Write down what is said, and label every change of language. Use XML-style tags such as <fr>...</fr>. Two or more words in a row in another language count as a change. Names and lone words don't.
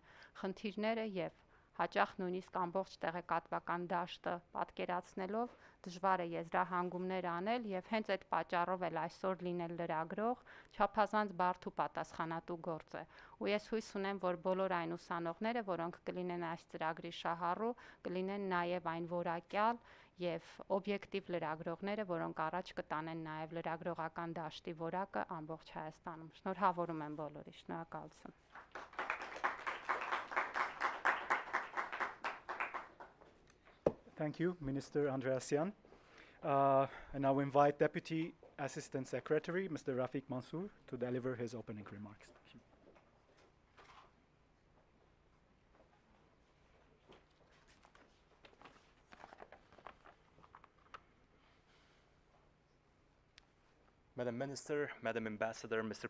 <hy>խնդիրները եւ հաճախ նույնիսկ ամբողջ տեղեկատվական դաշտը պատկերացնելով դժվար է եզրահանգումներ անել եւ հենց այդ պատճառով էլ այսօր լինել լրագրող չափազանց բարդ ու պատասխանատու գործ է։ Ու ես հույս ունեմ, որ բոլոր այն ուսանողները, որոնք կլինեն այս ծրագրի շահառու, կլինեն նաեւ այն որակյալ եւ օբյեկտիվ լրագրողները, որոնք առաջ կտանեն նաեւ լրագրողական դաշտի որակը ամբողջ Հայաստանում։ Շնորհավորում եմ բոլորի, շնորհակալություն։</hy> <en>Thank you, Minister Andreasyan. And now invite Deputy Assistant Secretary, Mr. Rafiq Mansour, to deliver his opening remarks. Madam Minister, Madam Ambassador, Mr.</en>